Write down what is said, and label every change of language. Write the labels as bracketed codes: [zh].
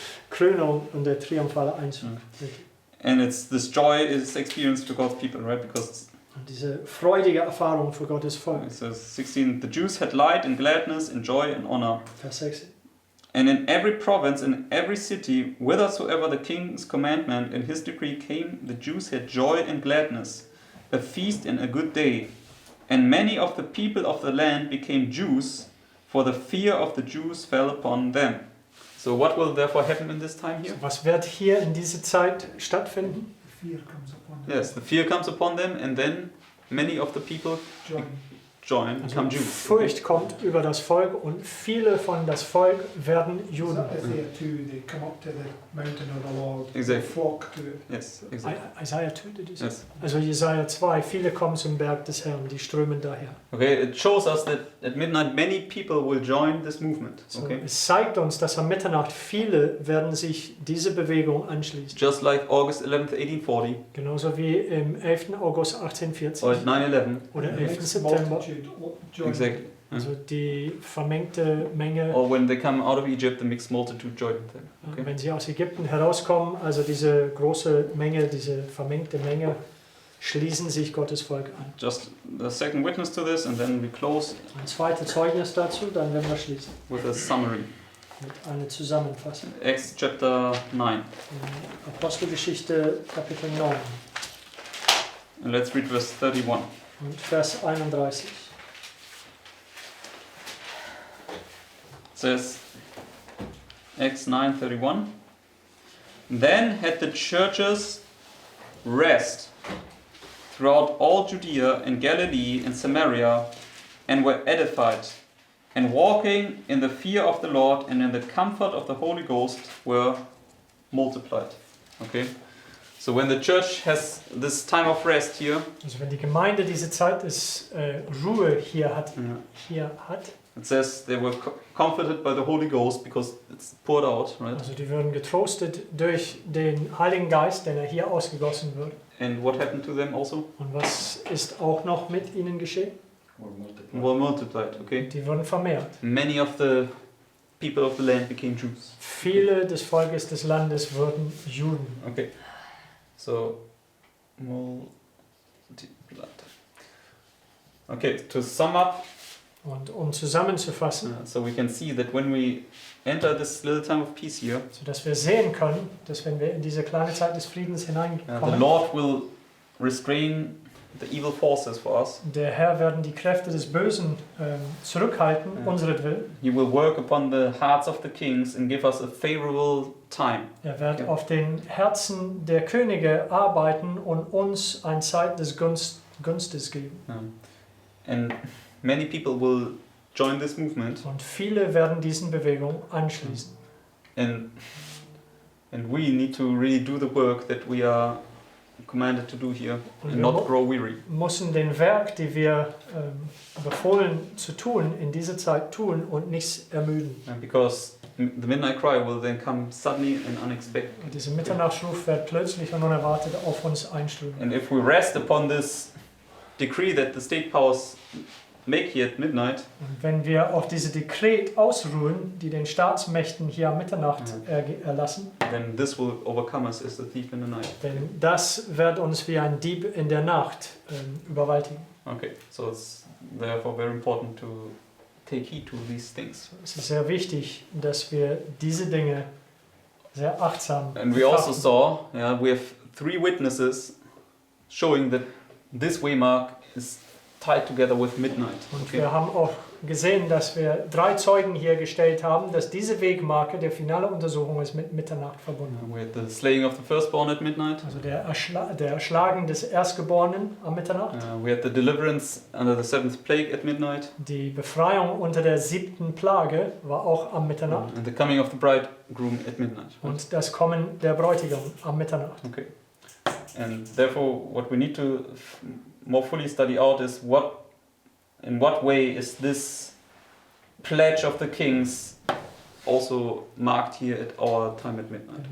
[de] Krönung und der triumphale Einzug. [en] And it's this joy is experienced to God's people, right? Because [de] Und diese freudige Erfahrung für Gottes Volk. [en] it says 16, the Jews had light and gladness and joy and honor. [de] Vers 16. [en] And in every province, in every city, whithersoever the king's commandment and his decree came, the Jews had joy and gladness, a feast and a good day. And many of the people of the land became Jews, for the fear of the Jews fell upon them. So what will therefore happen in this time here? [de] So, was wird hier in dieser Zeit stattfinden? [en] Fear comes upon them. Yes, the fear comes upon them, and then many of the people join, become [de] Also [en] Jews. [de] Furcht kommt über das Volk und viele von das Volk werden Juden. [en] Isaiah 2, they come up to the mountain of the Lord, they Exactly. flock to it. Yes, exactly. Isaiah 2, did you say? Yes. [de] Also Jesaja 2, viele kommen zum Berg des Herrn, die strömen daher. [en] Okay, it shows us that at midnight many people will join this movement. So, Okay, [de] es zeigt uns, dass am Mitternacht viele werden sich diese Bewegung anschließen. [en] just like August 11th, 1840, [de] Genauso wie im 11. August 1840 [en] or 9/11. [de] oder [en] The [de] 11. [en] mixed [de] September. [en] multitude join. Exactly. [de] Also die vermengte Menge, [en] Or when they come out of Egypt, the mixed multitude joined them. Okay. [de] wenn sie aus Ägypten herauskommen, also diese große Menge, diese vermengte Menge, schließen sich Gottes Volk an. [en] Just the second witness to this, and then we close [de] Ein zweites Zeugnis dazu, dann werden wir schließen [en] with a summary. [de] mit einer Zusammenfassung. [en] Acts chapter 9. [de] In Apostelgeschichte Kapitel 9 [en] And let's read verse 31. [de] und Vers 31. [en] It says, Acts 9:31. Then had the churches rest throughout all Judea and Galilee and Samaria, and were edified, and walking in the fear of the Lord and in the comfort of the Holy Ghost were multiplied. Okay? So when the church has this time of rest here, [de] Also wenn die Gemeinde diese Zeit des Ruhe hier hat, [en] it says they were comforted by the Holy Ghost because it's poured out, right? [de] also die würden getrostet durch den Heiligen Geist, den hier ausgegossen wird. [en] And what happened to them also? [de] Und was ist auch noch mit ihnen geschehen? [en] Were multiplied, okay? [de] Die wurden vermehrt. [en] Many of the people of the land became Jews. [de] Viele des Volkes des Landes wurden Juden. [en] Okay. So, multiplied. Okay, to sum up, [de] Und um zusammenzufassen, [en] so we can see that when we enter this little time of peace here, [de] sodass wir sehen können, dass wenn wir in diese kleine Zeit des Friedens hineinkommen, [en] Lord will restrain the evil forces for us. [de] der Herr werden die Kräfte des Bösen zurückhalten, unseretwillen. [en] He will work upon the hearts of the kings and give us a favorable time. [de] Er wird auf den Herzen der Könige arbeiten und uns eine Zeit des Gunstes geben. [en] And many people will join this movement, [de] Und viele werden diesen Bewegungen anschließen. [en] and we need to really do the work that we are commanded to do here [de] Und [en] and [de] wir [en] not grow weary. [de] müssen den Werk, die wir befohlen zu tun, in dieser Zeit tun und nicht ermüden. [en] And because the midnight cry will then come suddenly and unexpected. [de] Und dieser Mitternachtsruf wird plötzlich und unerwartet auf uns einströmen. [en] And if we rest upon this decree that the state powers make here at midnight, [de] Und wenn wir auf diese Dekret ausruhen, die den Staatsmächten hier am Mitternacht erlassen, [en] then this will overcome us as the thief in the night. [de] denn das wird uns wie ein Dieb in der Nacht überwältigen. [en] Okay, so it's therefore very important to take heed to these things. [de] Es ist sehr wichtig, dass wir diese Dinge sehr achtsam [en] And we also [de] betrachten. [en] saw, we have 3 witnesses showing that this waymark is tied together with midnight. [de] Und wir haben auch gesehen, dass wir 3 Zeugen hier gestellt haben, dass diese Wegmarke der finale Untersuchung ist mit Mitternacht verbunden. [en] We had the slaying of the firstborn at midnight. [de] Also der Erschlagen des Erstgeborenen am Mitternacht, [en] We had the deliverance under the 7th plague at midnight. [de] die Befreiung unter der 7. Plage war auch am Mitternacht [en] And the coming of the bridegroom at midnight. [de] und das Kommen der Bräutigam am Mitternacht. [en] Okay. And therefore, what we need to more fully study out is in what way is this pledge of the kings also marked here at our time at midnight.